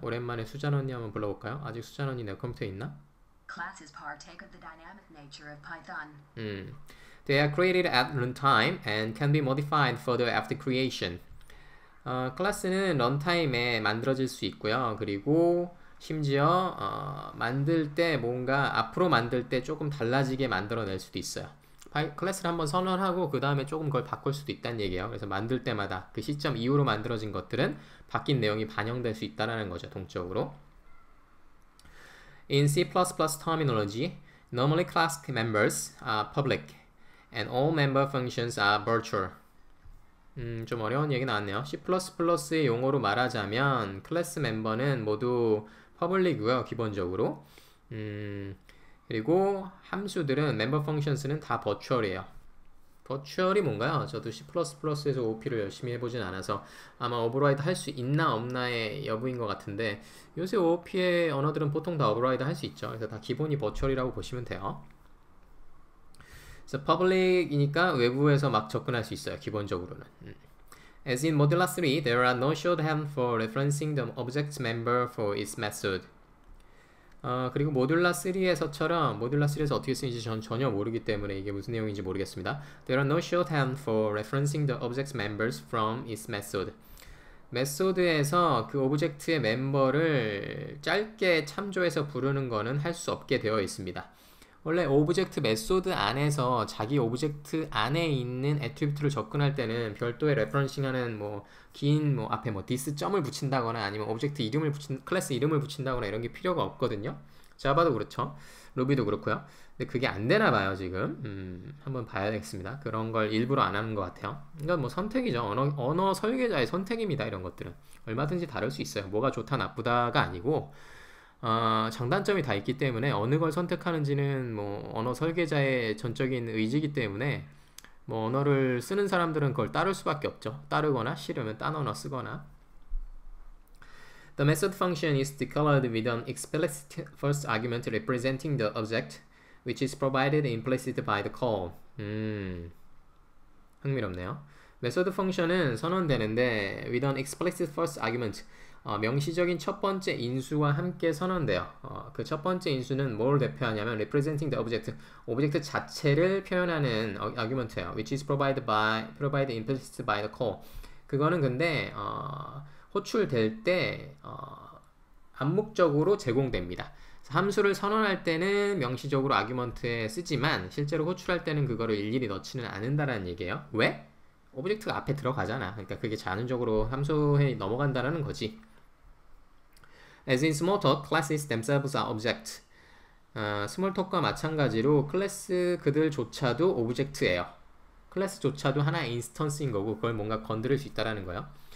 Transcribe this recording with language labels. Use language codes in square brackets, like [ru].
[ko] 오랜만에 수잔 언니 한번 불러볼까요? 아직 수잔 언니 내 컴퓨터에 있나? [en] Classes partake of the dynamic nature of Python. They are created at runtime and can be modified further after creation. [ko] 클래스는 런타임에 만들어질 수 있고요. 그리고 심지어 만들 때 뭔가 앞으로 만들 때 조금 달라지게 만들어낼 수도 있어요. 클래스를 한번 선언하고 그 다음에 조금 그걸 바꿀 수도 있다는 얘기예요. 그래서 만들 때마다 그 시점 이후로 만들어진 것들은 바뀐 내용이 반영될 수 있다는 거죠. 동적으로. [en] In C++ terminology, normally class members are public and all member functions are virtual. [ko] 좀 어려운 얘기 나왔네요. C++의 용어로 말하자면 클래스 멤버는 모두 퍼블릭이고요, 기본적으로. 그리고 함수들은 멤버 펑션스는 다 버추얼이에요. 버추얼이 뭔가요? 저도 C++에서 OOP를 열심히 해보진 않아서 아마 오버라이드 할 수 있나 없나의 여부인 것 같은데, 요새 OOP의 언어들은 보통 다 오버라이드 할 수 있죠. 그래서 다 기본이 버추얼이라고 보시면 돼요. 그래서 public이니까 외부에서 막 접근할 수 있어요, 기본적으로는. [en] As in Modular 3, there are no shorthand for referencing the object member for its method. [ko] 그리고 모듈라 3에서처럼, 모듈라 3에서 어떻게 쓰는지 전 전혀 모르기 때문에 이게 무슨 내용인지 모르겠습니다. [en] There are no shorthand for referencing the object members from its method. [ko] 메소드에서 그 오브젝트의 멤버를 짧게 참조해서 부르는 거는 할 수 없게 되어 있습니다. 원래 오브젝트 메소드 안에서 자기 오브젝트 안에 있는 애트리뷰트를 접근할 때는 별도의 레퍼런싱하는 긴 앞에 this 점을 붙인다거나 아니면 오브젝트 이름을 클래스 이름을 붙인다거나 이런 게 필요가 없거든요. 자바도 그렇죠. 루비도 그렇고요. 근데 그게 안 되나 봐요, 지금. 한번 봐야 되겠습니다. 그런 걸 일부러 안 하는 것 같아요. 이건 선택이죠. 언어 설계자의 선택입니다. 이런 것들은 얼마든지 다를 수 있어요. 뭐가 좋다 나쁘다가 아니고 장단점이 다 있기 때문에 어느 걸 선택하는지는 언어 설계자의 전적인 의지이기 때문에 언어를 쓰는 사람들은 그걸 따를 수밖에 없죠. 따르거나 싫으면 딴 언어 쓰거나. [en] The method function is declared with an explicit first argument representing the object, which is provided implicit by the call. [ko] 흥미롭네요. 메소드 펑션은 선언되는데 [en] with an explicit first argument, [ko] 명시적인 첫 번째 인수와 함께 선언돼요. 그 첫 번째 인수는 뭘 대표하냐면 [en] representing the object, [ko] 오브젝트 자체를 표현하는 argument예요. [en] which is provided implicit by the call. [ko] 그거는 근데 호출될 때 암묵적으로 제공됩니다. 함수를 선언할 때는 명시적으로 아규먼트에 쓰지만 실제로 호출할 때는 그거를 일일이 넣지는 않는다라는 얘기예요. 왜? 오브젝트가 앞에 들어가잖아. 그러니까 그게 자연적으로 함수에 넘어간다라는 거지. [en] As in Smalltalk, classes themselves are object. [ko] 스몰톡과 마찬가지로 클래스 그들조차도 오브젝트예요. 클래스조차도 하나의 인스턴스인 거고 그걸 뭔가 건드릴 수 있다라는 거예요.